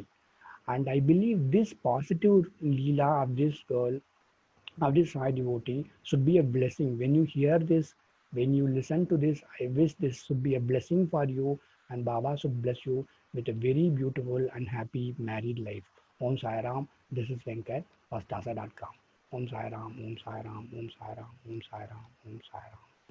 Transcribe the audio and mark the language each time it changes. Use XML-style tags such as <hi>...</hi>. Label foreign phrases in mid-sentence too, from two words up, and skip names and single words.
<en>And I believe this positive Leela of this girl, of this Sai devotee, should be a blessing. When you hear this, when you listen to this, I wish this should be a blessing for you, and Baba should bless you with a very beautiful and happy married life.</en> <sa>ॐ साई राम.</sa> <en>This is Venkat, Pastasa.com.</en> <sa>ॐ साई राम, ॐ साई राम, ॐ साई राम, ॐ साई राम, ॐ साई राम.</sa>